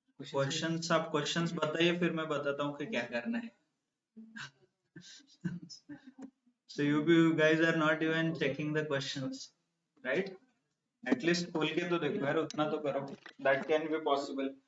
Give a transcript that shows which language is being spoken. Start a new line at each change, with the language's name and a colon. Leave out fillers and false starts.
Hindi: Questions, आप questions बताइए, फिर मैं बताता हूँ कि क्या करना है।
English: So you guys are not even checking the questions, right?
Hindi: At least खोल के तो देखो यार, उतना तो करो,
English: That can be possible.